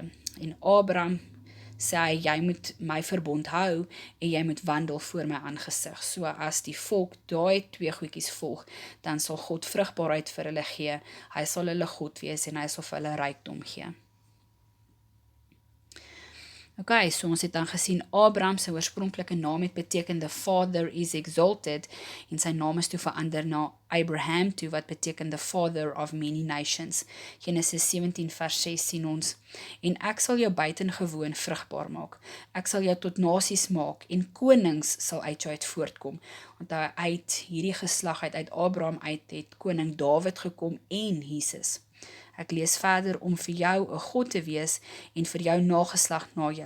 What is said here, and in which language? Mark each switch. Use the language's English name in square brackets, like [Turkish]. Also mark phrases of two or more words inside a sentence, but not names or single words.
[Afrikaans] En Abraham sê hy, jy moet my verbond hou en jy moet wandel voor my aangesig. So as die volk daai twee goedjies volg, dan sal God vrugbaarheid vir hulle gee. Hy sal hulle God wees en hy sal vir hulle rykdom gee. Okay, so ons het dan gesien Abraham se oorspronklike naam het beteken [English] the father is exalted [Afrikaans] en sy naam is toe verander na Abraham toe wat beteken [English] the father of many nations. [Afrikaans] Genesis 17 vers 6 sien ons, en ek sal jou buitengewoon vrugbaar maak. Ek sal jou tot nasies maak en konings sal uit jou uit voortkom. Want uit hierdie geslag uit Abraham uit het koning Dawid gekom en Jesus. Ek lees verder om vir jou 'n God te wees en vir jou nageslag na jou.